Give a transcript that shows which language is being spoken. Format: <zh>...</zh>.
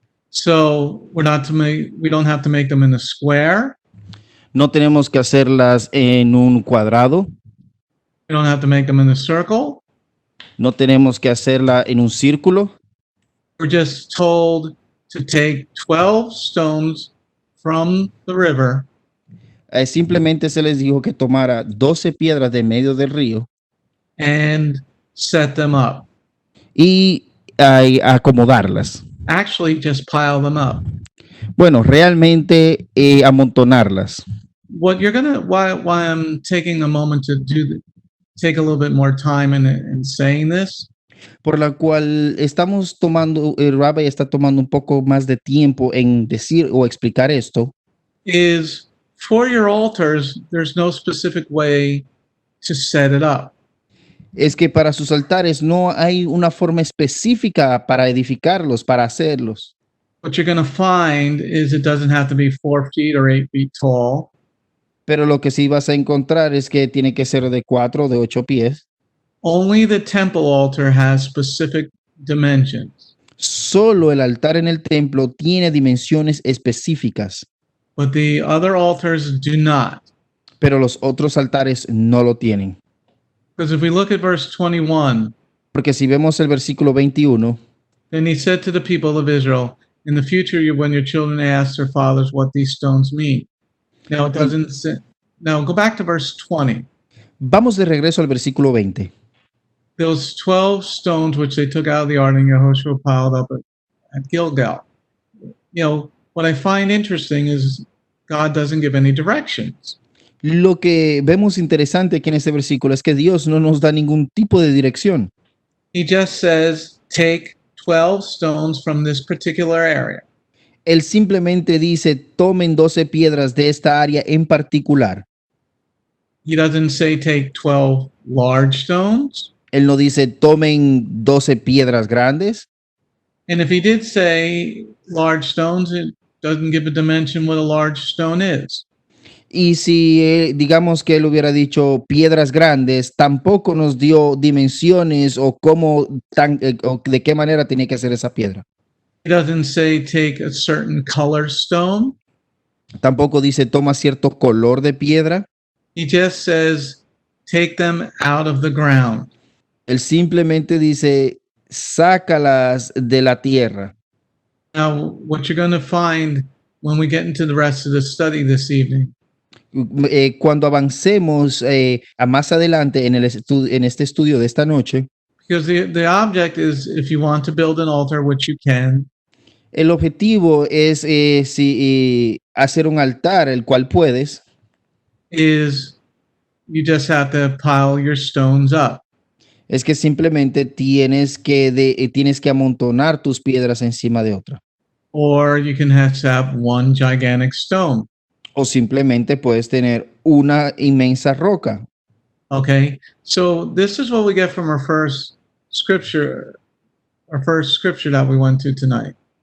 <en>So we don't have to make them in a square.</en> <es>No tenemos que hacerlas en un cuadrado,</es> <en>We don't have to make them in a circle.</en> <es>no tenemos que hacerla en un círculo.</es> <en>We're just told to take 12 stones from the river</en> <es>Simplemente se les dijo que tomara 12 piedras de medio del río</es> <en>and set them up.</en> <es>y acomodarlas.</es> <en>Actually, just pile them up.</en> <es>Bueno, realmente amontonarlas.</es> <en>What you're gonna why I'm taking a moment to take a little bit more time in saying this</en> <es>Por la cual estamos tomando, el Rabbi está tomando un poco más de tiempo en decir o explicar esto,</es> <en>is for your altars, there's no specific way to set it up.</en> <es>es que para sus altares no hay una forma específica para edificarlos, para hacerlos.</es> <en>What you're gonna find is it doesn't have to be 4 feet or 8 feet tall.</en> <es>Pero lo que sí vas a encontrar es que tiene que ser de 4 o de 8 pies.</es> <en>Only the temple altar has specific dimensions,</en> <es>Solo el altar en el templo tiene dimensiones específicas,</es> <en>but the other altars do not.</en> <es>pero los otros altares no lo tienen.</es> <en>Because if we look at verse 21,</en> <es>Porque si vemos el versículo 21,</es> <en>then he said to the people of Israel, in the future, when your children ask their fathers what these stones mean. Now it doesn't say, now go back to verse 20.</en> <es>vamos de regreso al versículo 20.</es> <en>Those 12 stones which they took out of the Arden, Yehoshua piled up at Gilgal. You know, what I find interesting is God doesn't give any directions.</en> <es>Lo que vemos interesante aquí en este versículo es que Dios no nos da ningún tipo de dirección.</es> <en>He just says, take 12 stones from this particular area.</en> <es>Él simplemente dice, tomen 12 piedras de esta área en particular.</es> <en>He doesn't say take 12 large stones.</en> <es>Él no dice, tomen 12 piedras grandes.</es> <en>And if he did say large stones, it doesn't give a dimension what a large stone is.</en> <es>Y si digamos que él hubiera dicho piedras grandes, tampoco nos dio dimensiones o cómo o de qué manera tenía que ser esa piedra.</es> <en>He doesn't say take a certain color stone.</en> <es>Tampoco dice toma cierto color de piedra.</es> <en>He just says take them out of the ground.</en> <es>Él simplemente dice sácalas de la tierra.</es> <en>Now, what you're going to find when we get into the rest of the study this evening</en> <es>Cuando avancemos a más adelante en este estudio de esta noche,</es> <en>because the object is if you want to build an altar, which you can,</en> <es>el objetivo es hacer un altar, el cual puedes,</es> <en>is you just have to pile your stones up.</en> <es>es que simplemente tienes que amontonar tus piedras encima de otra.</es> <en>Or you can have one gigantic stone.</en> <es>O simplemente puedes tener una inmensa roca.</es> <en>Okay, so this is what we get from our first scripture that we went to tonight.</en>